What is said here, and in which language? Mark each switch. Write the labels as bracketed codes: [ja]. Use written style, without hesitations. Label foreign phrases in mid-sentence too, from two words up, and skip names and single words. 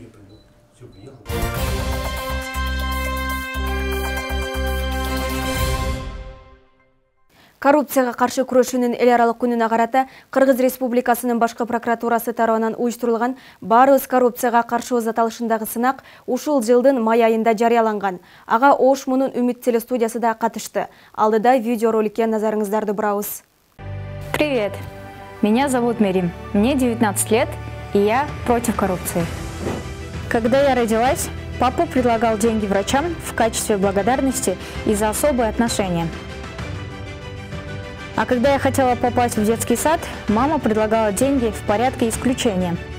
[ky] Коррупцияга каршы күрөшүүнүн эл аралык күнүнө карата Кыргыз Республикасынын башкы прокуратурасы тарабынан уюштурулган Баарыбыз коррупцияга каршыбыз аталышындагы сынак ушул жылдын май айында жарыяланган. Ага Ош Мунун Үмүт телестудиясы да катышты. Алдыда видеороликке назарыңыздарды бурабыз. [ru] Привет! Меня зовут Мерим. Мне 19 лет, и я против коррупции. Когда я родилась, папа предлагал деньги врачам в качестве благодарности и за особые отношения. А когда я хотела попасть в детский сад, мама предлагала деньги в порядке исключения.